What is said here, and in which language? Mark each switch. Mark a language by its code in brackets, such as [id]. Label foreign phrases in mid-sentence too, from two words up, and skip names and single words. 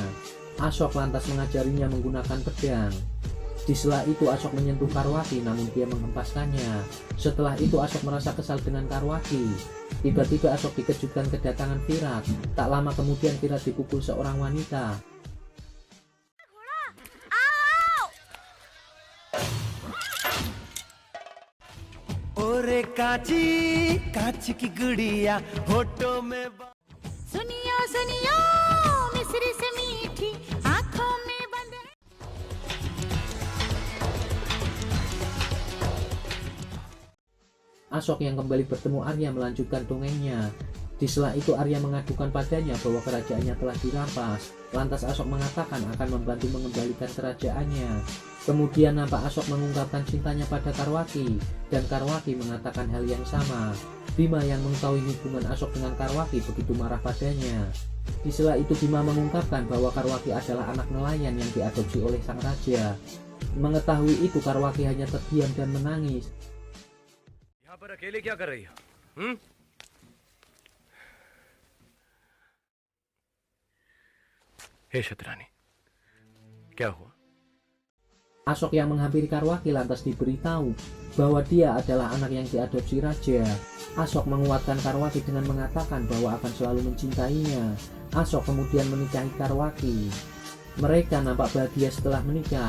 [id] Asok lantas mengajarinya menggunakan pedang. Di sela itu Asok menyentuh Karwaki, namun dia menghempaskannya. Setelah itu Asok merasa kesal dengan Karwaki. Tiba-tiba Asok dikejutkan kedatangan Virat. Tak lama kemudian Virat dipukul seorang wanita. [hi] ओरे काची काची की गुड़िया होठों में सुनियो सुनियो मिस्री से मीठी आंखों में बंद है। [id] Asok yang kembali bertemu Arya melanjutkan dongengnya. Di sela itu Arya mengadukan padanya bahwa kerajaannya telah dirampas. Lantas Asok mengatakan akan membantu mengembalikan kerajaannya. Kemudian nampak Asok mengungkapkan cintanya pada Karwaki, dan Karwaki mengatakan hal yang sama. Bima yang mengetahui hubungan Asok dengan Karwaki begitu marah padanya. Di sela itu Bima mengungkapkan bahwa Karwaki adalah anak nelayan yang diadopsi oleh sang raja. Mengetahui itu Karwaki hanya terdiam dan menangis. [hi] यहाँ पर अकेले क्या कर रही हो? हे शतरानी, क्या हुआ? [id] Asok yang menghampiri Karwaki lantas diberitahu bahwa dia adalah anak yang diadopsi raja. Asok menguatkan Karwaki dengan mengatakan bahwa akan selalu mencintainya. Asok kemudian menikahi Karwaki. Mereka nampak bahagia setelah menikah.